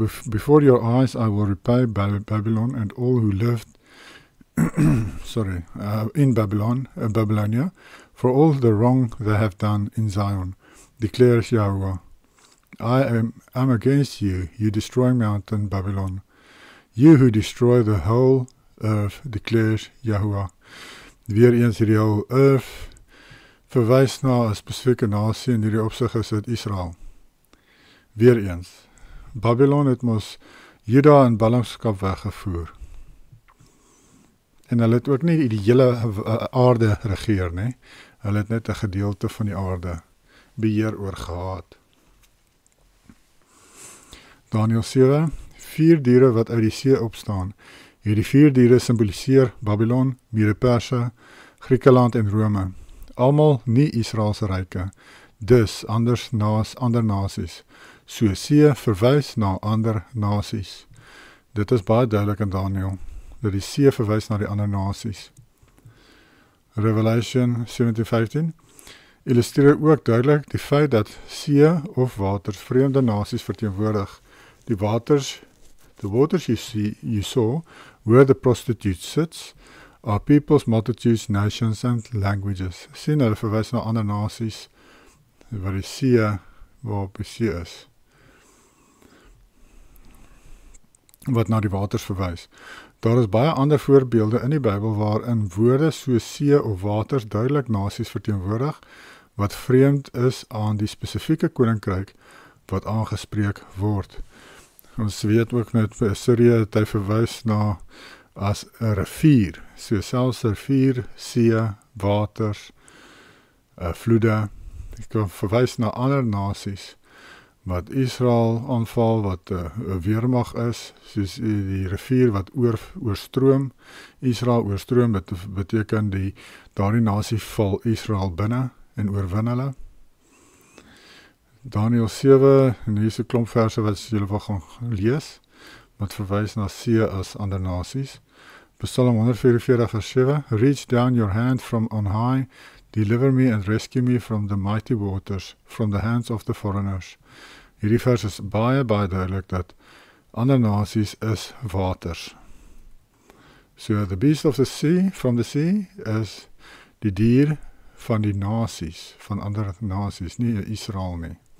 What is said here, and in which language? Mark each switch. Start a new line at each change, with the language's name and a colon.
English: Before your eyes I will repay Babylon and all who lived in Babylonia, for all the wrong they have done in Zion, declares Yahweh. I am against you, you destroying mountain Babylon. You who destroy the whole earth, declares Yahweh.
Afrikaans: Weer eens hierdie
English: whole earth
Afrikaans: verwys na 'n spesifieke nasie, en hierdie opsig is dit Israel. Weer eens, Babylon het mos Juda in ballingskap weggevoer. En hulle het ook nie die hele aarde regeer nie. Hulle het net 'n gedeelte van die aarde beheer oor gehad. Daniël 7, 4 diere wat uit die see opstaan. Hierdie 4 diere simboliseer Babylon, Mede-Perse, Griekeland en Rome. Almal nie Israelse ryke, dus ander nasies. So see verwys na ander nasies. Dit is baie duidelik in Daniël, dat die see verwys na die ander nasies. Revelation 17:15 illustreer ook duidelik die feit dat see of waters vreemde nasies verteenwoordig.
English: The waters you saw, where the prostitute sits, are peoples, multitudes, nations and languages.
Afrikaans: Sien, hulle verwys na ander nasies, wat die see, waarop die see is. Wat na die waters verwys. Daar is baie ander voorbeelde in die Bybel waarin woorde soos see of waters duidelik nasies verteenwoordig wat vreemd is aan die spesifieke koninkryk wat aangespreek word. Ons weet ook net by Assirië het hy verwys na as 'n rivier, so selfs 'n rivier, see, waters, vloede, ek kan verwys na ander nasies wat Israel aanval, wat 'n weermag is, soos die rivier wat oorstroom, Israel oorstroom, dit beteken daardie nasie val Israel binne en oorwin hulle. Daniël 7, en hier is 'n klomp verse wat julle wil gaan lees, wat verwys na see as ander nasies.
English: Psalm 144 vers 7, Reach down your hand from on high, deliver me and rescue me from the mighty waters, from the hands of the foreigners.
Afrikaans: Hierdie vers is baie duidelik dat ander nasies is waters.
English: So the beast of the sea,
Afrikaans: from the sea, is die dier van die nasies, van ander nasies, nie Israel nie.